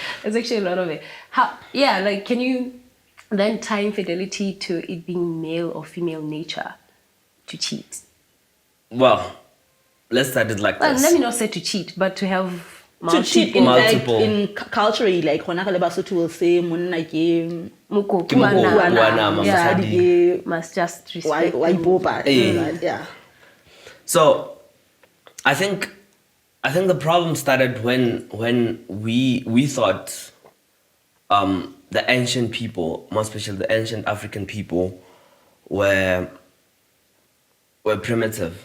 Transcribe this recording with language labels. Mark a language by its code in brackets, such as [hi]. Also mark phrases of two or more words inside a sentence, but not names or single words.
[en] There's actually a lot of it. Like, can you then tie infidelity to it being male or female nature to cheat? Well, let's start it like Well, this. let me not say to cheat, but to have To cheat, in Multiple. fact, in culturally, like [st] hona ka le [en] Basotho will say [st] monna ke Mokopu Ke mokopu ana. ana, [en] Yeah. [st] mosadi. [en] Must just why respect. why them. [st] boba. Eh. [en] Yeah. So, I think the problem started when we thought the ancient people, more especially the ancient African people, were primitive.